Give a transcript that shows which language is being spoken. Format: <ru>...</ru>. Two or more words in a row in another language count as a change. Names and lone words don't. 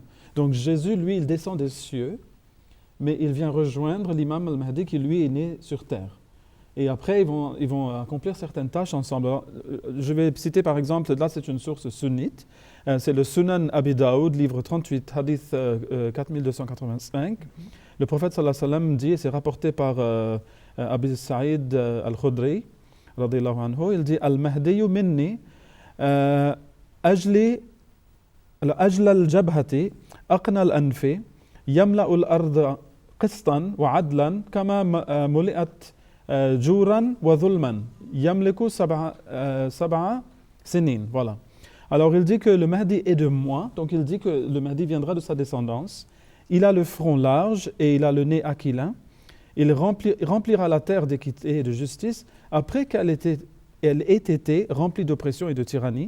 <fr>Donc Jésus, lui, il descend des cieux, mais il vient rejoindre l'imam al-Mahdi qui, lui, est né sur terre. Et après, ils vont accomplir certaines tâches ensemble. Alors, je vais citer par exemple, là c'est une source sunnite, c'est le Sunan Abi Daoud, livre 38, hadith 4285. Le prophète</fr> <ar>صلى الله عليه وسلم</ar> <fr>dit, et c'est rapporté par Abi Sa'id al-Khudri,</fr> <ar>رضي الله عنه,</ar> <fr>il dit</fr> <ar>المهدي مني أجلى الجبهة أقنى الأنف يملأ الأرض قسطا وعدلا كما ملئت جورا وظلما يملك سبع سنين.</ar> <fr>Voilà. Alors il dit que le Mahdi est de moi, donc il dit que le Mahdi viendra de sa descendance. Il a le front large et il a le nez aquilin. Il remplira la terre d'équité et de justice après qu'elle ait été remplie d'oppression et de tyrannie.</fr>